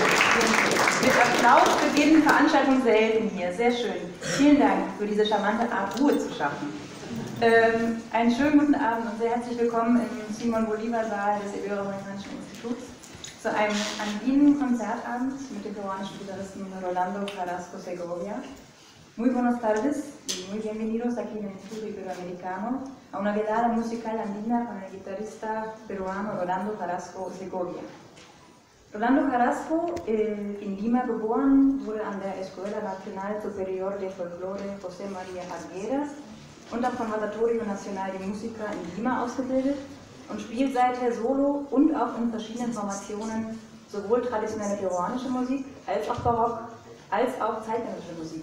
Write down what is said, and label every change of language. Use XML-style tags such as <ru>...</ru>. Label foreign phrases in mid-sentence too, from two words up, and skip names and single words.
<de>Mit Applaus beginnen Veranstaltungen selten hier. Sehr schön. Vielen Dank für diese charmante Art, Ruhe zu schaffen. Einen schönen guten Abend und sehr herzlich willkommen im Simon-Bolivar-Saal des Iberoamerikanischen Instituts zu einem Andinen-Konzertabend mit dem peruanischen Gitarristen Rolando Carrasco Segovia.</de> <es>Muy buenas tardes y muy bienvenidos aquí en el Instituto Iberoamericano a una velada musical andina con el guitarrista peruano Rolando Carrasco Segovia.</es> <de>Rolando Carrasco, in Lima geboren, wurde an der Escuela Nacional Superior de Folklore José María Arguedas und am Conservatorio Nacional de Música in Lima ausgebildet und spielt seither solo und auch in verschiedenen Formationen sowohl traditionelle peruanische Musik als auch Barock, als auch zeitgenössische Musik.</de>